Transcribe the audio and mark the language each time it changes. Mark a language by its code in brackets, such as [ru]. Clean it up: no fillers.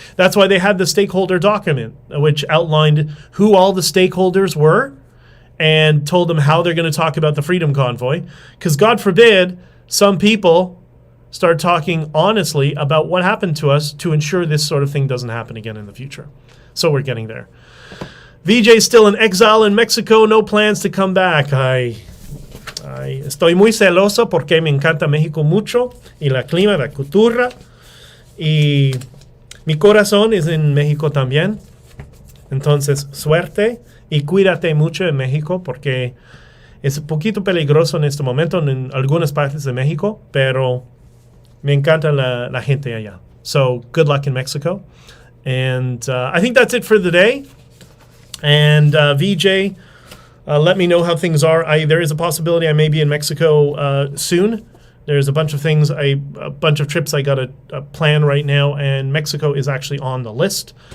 [en] That's why they had the stakeholder document, which outlined who all the stakeholders were and told them how they're going to talk about the Freedom Convoy. Because God forbid some people start talking honestly about what happened to us to ensure this sort of thing doesn't happen again in the future. So we're getting there. VJ still in exile in Mexico, no plans to come back. [es] Estoy muy celoso porque me encanta México mucho y la clima, la cultura, y mi corazón es en México también. Entonces, suerte y cuídate mucho en México porque es un poquito peligroso en este momento en algunas partes de México, pero me encanta la gente allá. [en] So good luck in Mexico. And I think that's it for the day. And VJ, let me know how things are. There is a possibility I may be in Mexico soon. There's a bunch of things, a bunch of trips I got to plan right now, and Mexico is actually on the list.